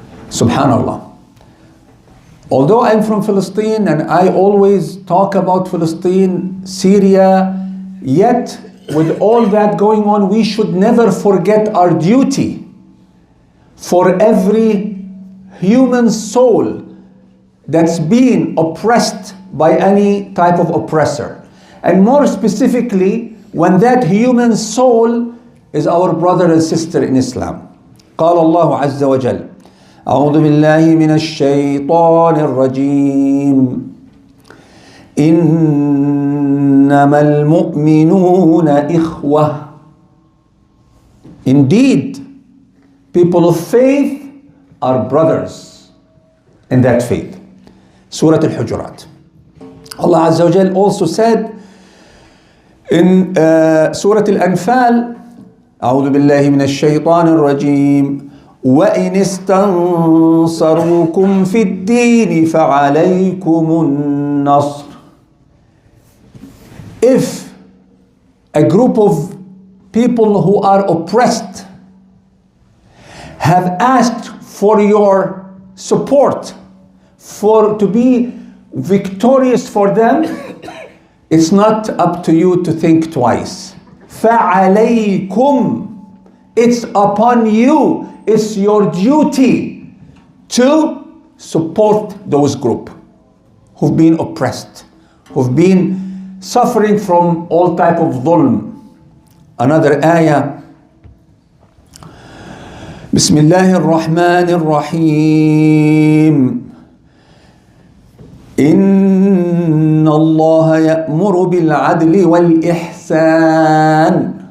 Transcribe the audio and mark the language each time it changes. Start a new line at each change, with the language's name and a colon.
English: Subhanallah. Although I'm from Palestine and I always talk about Palestine, Syria, yet with all that going on, we should never forget our duty for every human soul that's being oppressed by any type of oppressor. And more specifically, when that human soul is our brother and sister in Islam.
Arabic: قال الله عز وجل أعوذ بالله من الشيطان الرجيم إنما المؤمنون إخوة.
English: Indeed, people of faith are brothers in that faith. Surah Al-Hujurat. Allah Azza wa Jal also said in Surah Al-Anfal
Arabic: أعوذ بالله من الشيطان الرجيم وإن استنصروكم في الدين فعليكم النصر.
English: If a group of people who are oppressed have asked for your support, to be victorious for them, it's not up to you to think twice. فَعَلَيْكُمْ, it's upon you, it's your duty to support those group who've been oppressed, who've been suffering from all type of dhulm. Another ayah,
Arabic: بسم الله الرحمن الرحيم إن الله يأمر بالعدل والإحسان.